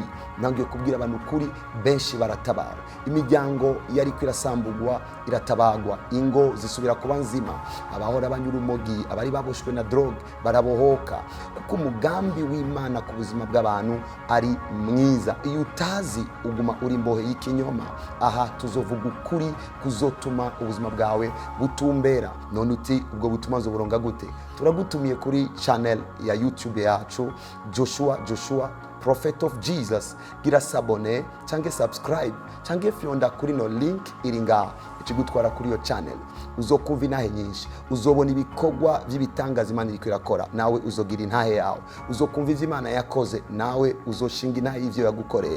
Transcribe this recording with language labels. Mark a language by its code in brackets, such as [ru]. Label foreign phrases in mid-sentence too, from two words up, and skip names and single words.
[rn] Nangiye kubwira abantu ukuri, benshi baratabara. Imiryango yari kwirasambugwa iratabagwa, ingo zisubira kuba nzima, abahora banyura urumogi, abari baboshwe na drogue barabohoka, kuko umugambi w'Imana ku buzima bw'abantu ari mwiza. Iyo utazi uguma uri imbohe y'ikinyoma. Aha tuzovuga ukuri kuzotuma ubuzima bwawe butumbera. None uti ubwo butuma nzoburonga gute? Turagutumiye kuri channel ya YouTube yacu Joshua Prophet of Jesus. Gira sabone cyangwa subscribe cyangwa fyonda kuri no link iri ngaha ikigutwara kuri iyo channel. Uzokumva intahe nyinshi, uzobona ibikorwa by'ibitangaza Imana iri kwirakora, nawe uzogira intahe yawe. Uzokumva ivyo Imana yakoze, nawe uzoshinga intahe y'ivyo yagukoreye.